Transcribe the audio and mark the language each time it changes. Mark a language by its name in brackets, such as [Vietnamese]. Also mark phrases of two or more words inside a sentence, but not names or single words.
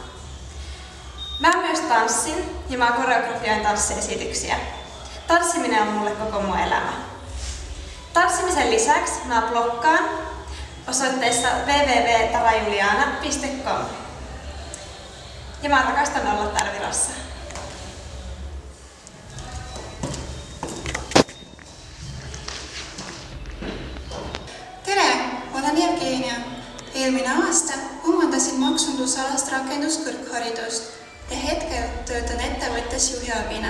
[Finnish] Mä myös tanssin ja mä koreografioin tanssiesityksiä. Tanssiminen on mulle koko mun elämä. Tanssimisen lisäksi mä bloggaan osoitteessa www.tarajuliana.com. Ja mä rakastan olla täällä Virossa. [Estonian] Tere, olen Evgenia. Eelmine aasta omandasin maksundusalast rakenduskõrgharidust ja hetkel töötan ettevõttes juhiabina.